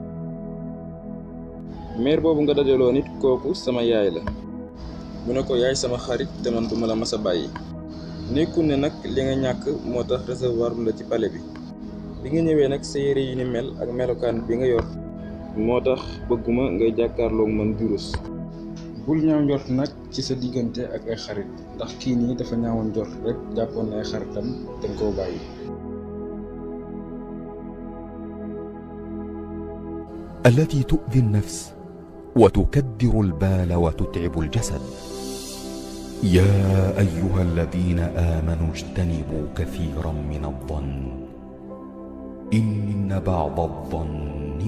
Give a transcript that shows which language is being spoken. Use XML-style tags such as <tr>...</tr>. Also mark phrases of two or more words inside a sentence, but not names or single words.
<wo>meer boobu nga dajaloo nit kooku sama yaay la mu ne ko yaay sama xarit te man duma la mas a bàyyi nekkul ne nag li nga ñàkk moo tax recevoir la ci pale bi nga ñëwee nag sa yére yi ni mel ak melokaan bi nga yor moo tax bëgguma ngay jàkkaarloog man di rus. bul ñaaw njort nag ci sa diggante ak ay xarit ndax kii nii dafa ñaawoon njort rek jàppoon na ay xaritam dañ koo bàyyi.</wo> <ar>التي تؤذي النفس وتكدر البال وتتعب الجسد. يا أيها الذين آمنوا اجتنبوا كثيرا من الظن إن بعض الظن</ar>